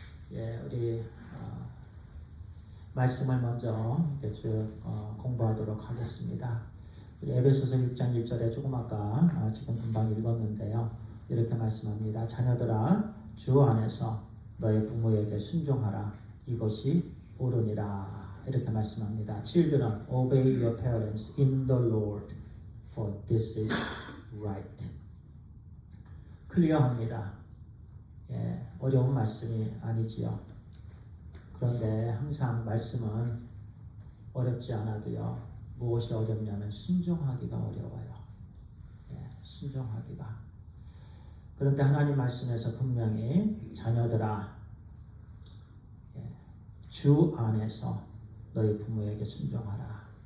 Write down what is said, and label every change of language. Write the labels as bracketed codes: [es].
[ko] 우리 말씀을 먼저 쭉 공부하도록 하겠습니다. 우리 에베소서 6장 1절에 조금 아까 지금 금방 읽었는데요. 이렇게 말씀합니다. 자녀들아 주 안에서 너의 부모에게 순종하라. 이것이 옳으니라. 이렇게 말씀합니다. [en] Children, obey your parents in the Lord, for this is right. [ko] 클리어합니다. 어려운 말씀이 아니지요. 그런데 항상 말씀은 어렵지 않아도요. 무엇이 어렵냐면 순종하기가 어려워요. 순종하기가. 그런데 하나님 말씀에서 분명히 자녀들아 주 안에서 너희 부모에게 순종하라.